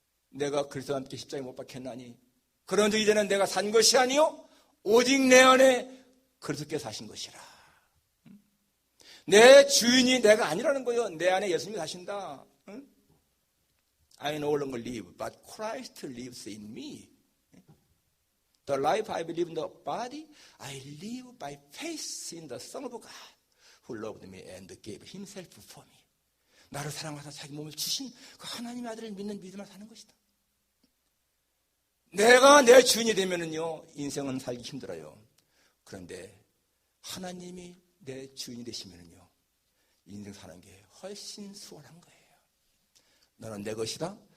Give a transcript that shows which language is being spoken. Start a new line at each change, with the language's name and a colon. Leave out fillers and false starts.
Korean: 내가 그리스도와 함께 십자가에 못 박혔나니 그런즉 이제는 내가 산 것이 아니요 오직 내 안에 그리스도께서 사신 것이라. 내 주인이 내가 아니라는 거예요. 내 안에 예수님이 사신다.
English: I no longer live, but Christ lives in me. The life I live in the body, I live by faith in the Son of God, who loved me and gave himself for me.
Korean: 나를 사랑하사 자기 몸을 주신 그 하나님의 아들을 믿는 믿음을 사는 것이다. 내가 내 주인이 되면은요, 인생은 살기 힘들어요. 그런데 하나님이 내 주인이 되시면은요, 인생 사는 게 훨씬 수월한 거예요. 너는 내 것이다.